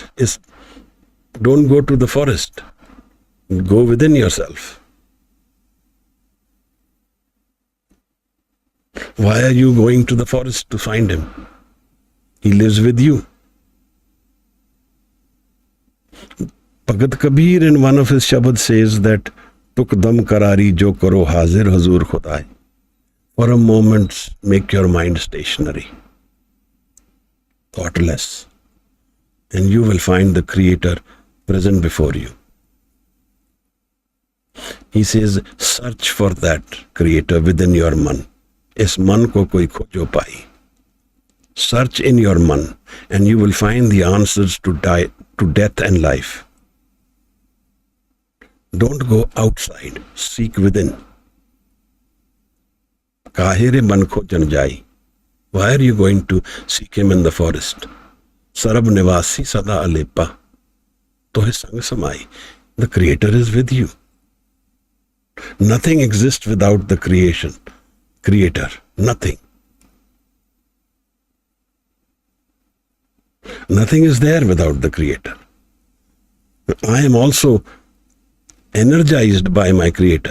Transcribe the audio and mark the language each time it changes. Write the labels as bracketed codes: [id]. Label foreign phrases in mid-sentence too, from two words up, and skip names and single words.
[en] Don't go to the forest. Go within yourself. Why are you going to the forest to find him? He lives with you. Bhagat Kabir in one of his Shabad says that [pa] ਤੁਕ ਦਮ ਕਰਾਰੀ ਜੋ ਕਰੋ ਹਾਜ਼ਰ ਹਜ਼ੂਰ ਖ਼ੁਦਾਈ. [en] For a moment, make your mind stationary, thoughtless, and you will find the Creator present before you. He says, search for that Creator within your man. [pa] ਇਸ ਮਨ ਕੋ ਕੋਈ ਖੋਜੋ ਪਾਈ. [en] Search in your man, and you will find the answers to death and life. Don't go outside, seek within. [pa] ਕਾਹੇ ਰੇ ਮਨ ਖੋਜਨ ਜਾਈ. [en] Why are you going to seek him in the forest? [pa] ਸਰਬ ਨਿਵਾਸੀ ਸਦਾ ਅਲੇਪਾ. ਤੋਹੇ ਸੰਗ ਸਮਾਈ. [en] The Creator is with you. Nothing exists without the Creator. Nothing. Nothing is there without the Creator. I am also energized by my Creator.